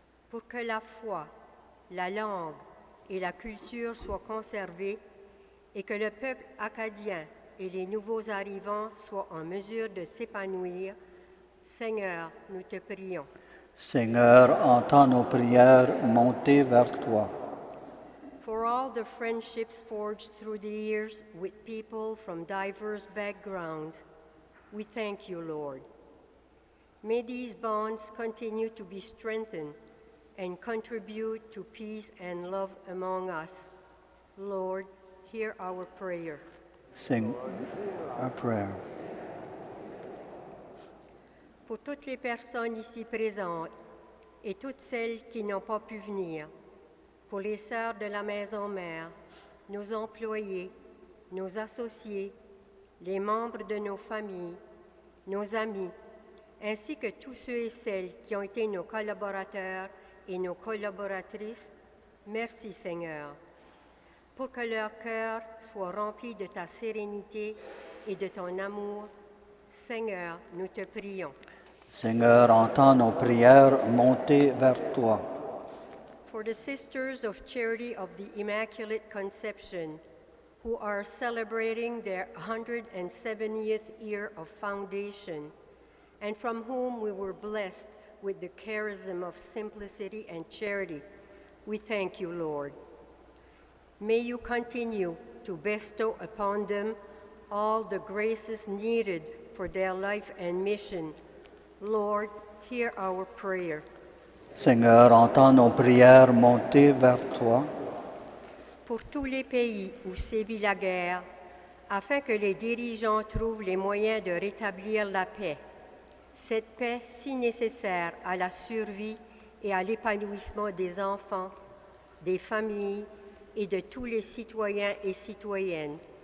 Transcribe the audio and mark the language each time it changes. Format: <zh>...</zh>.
<fr>Pour que la foi, la langue et la culture soient conservées et que le peuple acadien et les nouveaux arrivants soient en mesure de s'épanouir, Seigneur, nous te prions. Seigneur, entends nos prières monter vers toi.</fr> <en>For all the friendships forged through the years with people from diverse backgrounds, we thank you, Lord. May these bonds continue to be strengthened and contribute to peace and love among us. Lord, hear our prayer. Sing our prayer.</en> <fr>Pour toutes les personnes ici présentes et toutes celles qui n'ont pas pu venir, pour les sœurs de la maison mère, nos employés, nos associés, les membres de nos familles, nos amis, ainsi que tous ceux et celles qui ont été nos collaborateurs et nos collaboratrices, merci Seigneur, pour que leur cœur soit rempli de ta sérénité et de ton amour. Seigneur, nous te prions. Seigneur, entends nos prières monter vers toi.</fr> <en>For the Sisters of Charity of the Immaculate Conception, who are celebrating their 170th year of foundation, and from whom we were blessed with the charism of simplicity and charity, we thank you, Lord. May you continue to bestow upon them all the graces needed for their life and mission. Lord, hear our prayer.</en> <fr>Seigneur, entends nos prières monter vers toi. Pour tous les pays où sévit la guerre, afin que les dirigeants trouvent les moyens de rétablir la paix, cette paix si nécessaire à la survie et à l'épanouissement des enfants, des familles et de tous les citoyens et citoyennes.</fr>